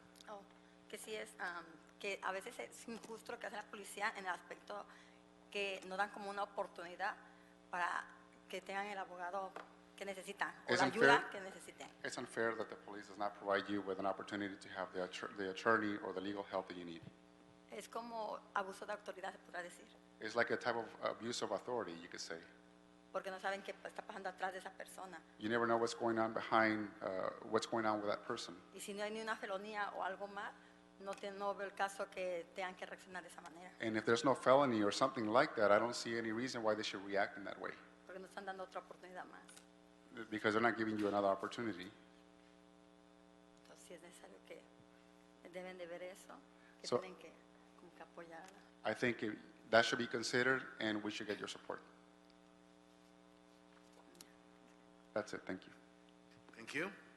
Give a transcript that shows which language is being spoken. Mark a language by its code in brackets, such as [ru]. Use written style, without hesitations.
[es] Oh, que sí es, que a veces es injusto lo que hace la policía en el aspecto que no dan como una oportunidad para que tengan el abogado que necesitan o la ayuda que necesiten. [en] It's unfair that the police does not provide you with an opportunity to have the attorney or the legal help that you need. [es] Es como abuso de autoridad, se podrá decir, [en] It's like a type of abuse of authority, you could say. [es] porque no saben qué está pasando atrás de esa persona. [en] You never know what's going on behind, what's going on with that person. [es] Y si no hay ni una felonía o algo más, no veo el caso que tengan que reaccionar de esa manera, [en] And if there's no felony or something like that, I don't see any reason why they should react in that way. [es] porque no están dando otra oportunidad más. [en] Because they're not giving you another opportunity. [es] Entonces sí es necesario que deben de ver eso, que [en] So- [es] tienen que, como que apoyar. [en] I think that should be considered, and we should get your support. That's it. Thank you. Thank you.